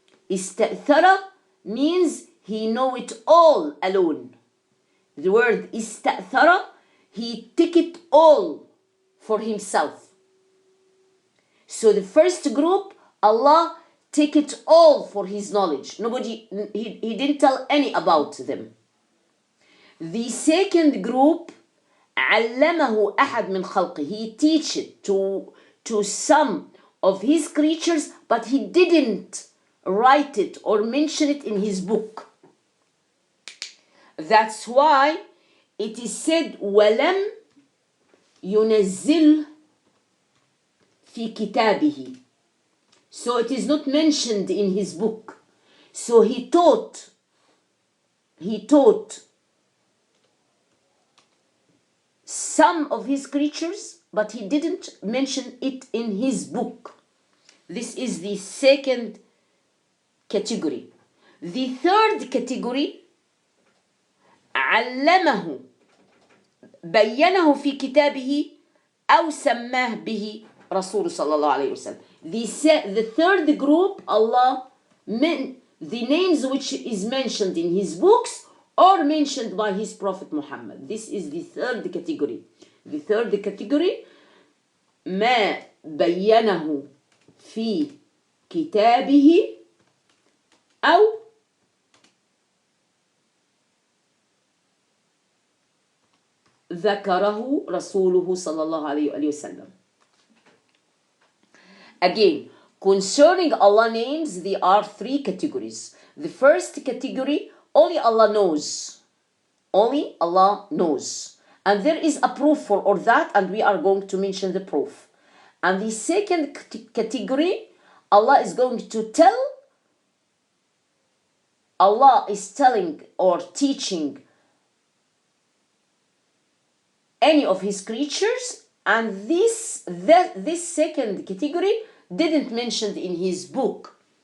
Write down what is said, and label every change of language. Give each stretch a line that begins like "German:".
English: Ista'thara means He know it all alone. The word ista'thara, He took it all for Himself. So the first group, Allah take it all for His knowledge. Nobody, He didn't tell any about them. The second group,
Arabic: علمه أحد من خلقه.
English: He teach it to some of His creatures, but He didn't write it or mention it in His book. That's why it is said
Arabic: ولم ينزل في كتابه.
English: So it is not mentioned in His book. So He taught some of His creatures, but He didn't mention it in His book. This is the second category. The third category,
Arabic: علمه بينه في كتابه أو سماه به رسول صلى الله عليه وسلم.
English: The third group, Allah meant the names which is mentioned in His books or mentioned by His Prophet Muhammad. This is the third category. The third category,
Arabic: ما بينه في كتابه أو ذكره رسوله صلى الله عليه وسلم. Again,
English: Concerning Allah names, there are three categories. The first category, only Allah knows. Only Allah knows. And there is a proof for all that, and we are going to mention the proof. And the second category, Allah is going to tell, Allah is telling or teaching any of his creatures, and this second category didn't mention in his book.